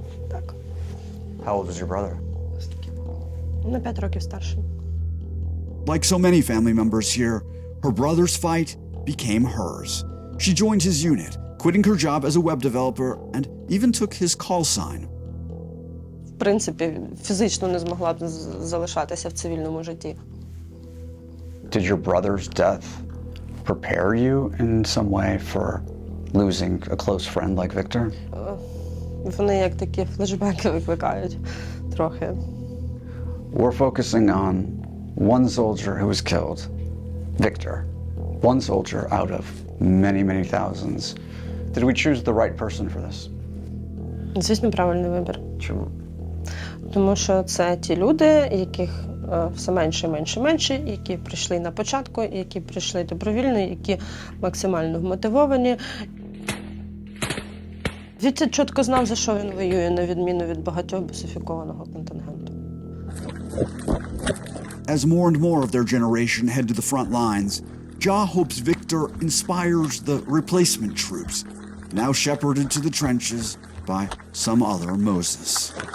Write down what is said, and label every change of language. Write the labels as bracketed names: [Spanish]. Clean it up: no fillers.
[Ukrainian] Так. [English] How old was your brother? [Ukrainian] На 5 років старший. [English] Like so many family members here, her brother's fight became hers. She joined his unit, quitting her job as a web developer, and even took his call sign. [Ukrainian] В принципі, фізично не змогла б залишатися в цивільному житті. [English] Did your brother's death prepare you in some way for losing a close friend like Victor? [Ukrainian] Вони як такі флешбеки викликають трохи. [English] We're focusing on one soldier who was killed, Victor. One soldier out of many, many thousands. Did we choose the right person for this? [Ukrainian] Звісно, правильний вибір. Чому? Тому що це ті люди, яких все менше і менше і менше, які прийшли на початку, які прийшли добровільно, які максимально вмотивовані. Вітя чітко знав, за що він воює, на відміну від багатьох бусифікованого контингенту. [English] As more and more of their generation head to the front lines, Ja hopes Victor inspires the replacement troops, now shepherded to the trenches, by some other Moses.